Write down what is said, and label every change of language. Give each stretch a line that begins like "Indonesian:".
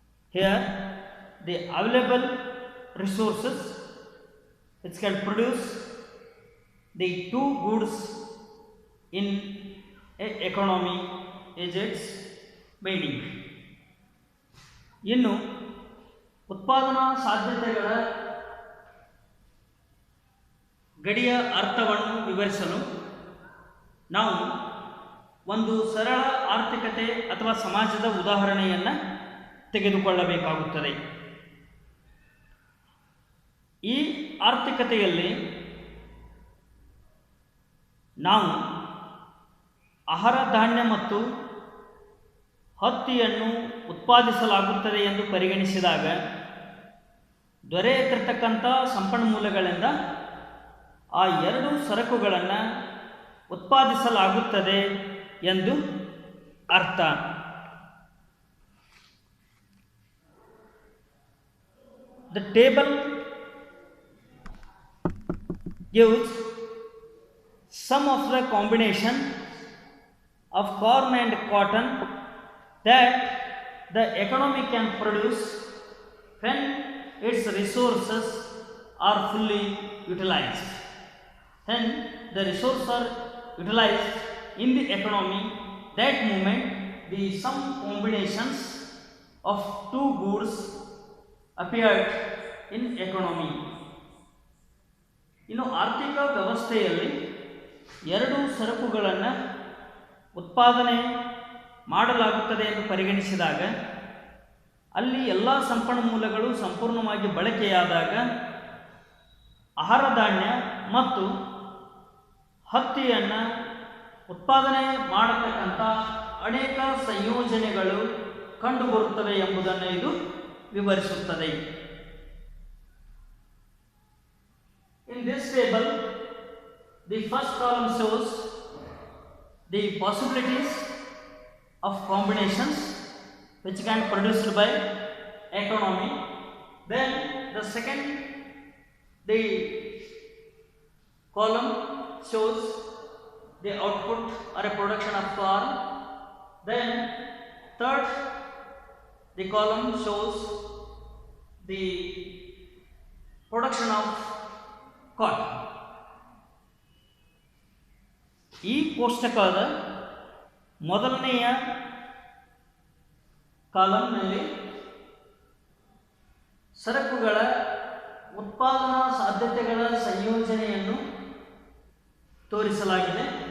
English: Here the available resources which can produce the two goods in a economy is its meaning.
Kannada: ಇನ್ನು ಉತ್ಪಾದನಾ ಸಾಧ್ಯತೆಗಳ ಗಡಿಯ ಅರ್ಥವನ್ನು ವಿವರಿಸಲು ನಾವು ಒಂದು ಸರಳ ಆರ್ಥಿಕತೆ ಅಥವಾ ಸಮಾಜದ ಉದಾಹರಣೆಯನ್ನು ತೆಗೆದುಕೊಳ್ಳಬೇಕಾಗುತ್ತದೆ. ಈ ಆರ್ಥಿಕತೆಯಲ್ಲಿ ನಾವು ಆಹಾರ ಧಾನ್ಯ ಮತ್ತು ಹತ್ತಿಯನ್ನು ಉತ್ಪಾದಿಸಲಾಗುತ್ತದೆ ಎಂದು ಪರಿಗಣಿಸಿದಾಗ ದೊರೆಯುತ್ತಿರತಕ್ಕಂಥ ಸಂಪನ್ಮೂಲಗಳಿಂದ ಆ ಎರಡು ಸರಕುಗಳನ್ನು ಉತ್ಪಾದಿಸಲಾಗುತ್ತದೆ ಎಂದು ಅರ್ಥ.
English: The table gives some of the combination of corn and cotton that the economy can produce when its resources are fully utilized. When the resources are utilized in the economy, that moment the some combinations of two goods appeared in economy.
Kannada: ಇನ್ನು ಆರ್ಥಿಕ ವ್ಯವಸ್ಥೆಯಲ್ಲಿ ಎರಡು ಸರಕುಗಳನ್ನು ಉತ್ಪಾದನೆ ಮಾಡಲಾಗುತ್ತದೆ ಎಂದು ಪರಿಗಣಿಸಿದಾಗ ಅಲ್ಲಿ ಎಲ್ಲ ಸಂಪನ್ಮೂಲಗಳು ಸಂಪೂರ್ಣವಾಗಿ ಬಳಕೆಯಾದಾಗ ಆಹಾರ ಧಾನ್ಯ ಮತ್ತು ಹತ್ತಿಯನ್ನು ಉತ್ಪಾದನೆ ಮಾಡತಕ್ಕಂಥ ಅನೇಕ ಸಂಯೋಜನೆಗಳು ಕಂಡುಬರುತ್ತವೆ ಎಂಬುದನ್ನು ಇದು ವಿವರಿಸುತ್ತದೆ.
English: In this table, the first column shows the possibilities of combinations which can be produced by economy. Then the second, the column shows the output or a production of corn. Then third, the column shows the production of cotton.
Kannada: ಈ ಕೋಷ್ಟಕದ ಮೊದಲನೆಯ ಕಾಲಂನಲ್ಲಿ ಸರಕುಗಳ ಉತ್ಪಾದನಾ ಸಾಧ್ಯತೆಗಳ ಸಂಯೋಜನೆಯನ್ನು ತೋರಿಸಲಾಗಿದೆ.